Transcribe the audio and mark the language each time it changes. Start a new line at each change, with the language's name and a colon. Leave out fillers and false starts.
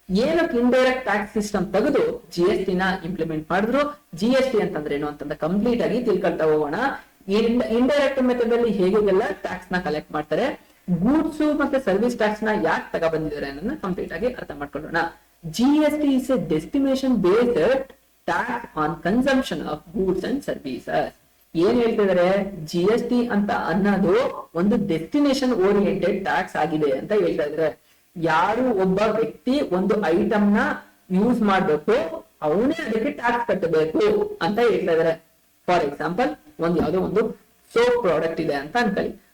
Kannada: ಏನಕ್ಕೆ indirect tax system ತೆಗೆದು GST ನ ಇಂಪ್ಲಿಮೆಂಟ್ ಮಾಡಿದ್ರು, GST ಅಂತಂದ್ರೆ ಏನು ಅಂತಂದ್ರೆ ಕಂಪ್ಲೀಟ್ ಆಗಿ ತಿಳ್ಕೊಳ್ತಾ ಹೋಗೋಣ. ಇಂಡೈರೆಕ್ಟ್ ಮೆಥಡ್ ಅಲ್ಲಿ ಹೇಗೆಲ್ಲ ಟ್ಯಾಕ್ಸ್ ನ ಕಲೆಕ್ಟ್ ಮಾಡ್ತಾರೆ, ಗೂಡ್ಸ್ ಮತ್ತೆ ಸರ್ವಿಸ್ ಟ್ಯಾಕ್ಸ್ ನ ಯಾಕೆ ತಗೊಬಂದಿದ್ದಾರೆ ಅನ್ನೋದನ್ನ ಕಂಪ್ಲೀಟ್ ಆಗಿ ಅರ್ಥ ಮಾಡ್ಕೊಳ್ಳೋಣ.
English: GST is a destination based tax on consumption of goods and services.
Kannada: ಏನ್ ಹೇಳ್ತಿದ್ದಾರೆ, GST ಅಂತ ಅನ್ನೋದು ಒಂದು ಡೆಸ್ಟಿನೇಷನ್ ಓರಿಯೆಂಟೆಡ್ ಟ್ಯಾಕ್ಸ್ ಆಗಿದೆ ಅಂತ ಹೇಳ್ತಾ ಇದ್ದಾರೆ. ಯಾರು ಒಬ್ಬ ವ್ಯಕ್ತಿ ಒಂದು ಐಟಮ್ ನ ಯೂಸ್ ಮಾಡ್ಬೇಕು, ಅವನೇ ಅದಕ್ಕೆ ಟ್ಯಾಕ್ಸ್ ಕಟ್ಟಬೇಕು ಅಂತ ಹೇಳ್ತಾ ಇದ್ದಾರೆ. ಫಾರ್ ಎಕ್ಸಾಂಪಲ್, ಯಾವ್ದೋ ಒಂದು ಸೋಪ್ ಪ್ರಾಡಕ್ಟ್ ಇದೆ ಅಂತ ಅನ್ಕೊಳ್ಳಿ.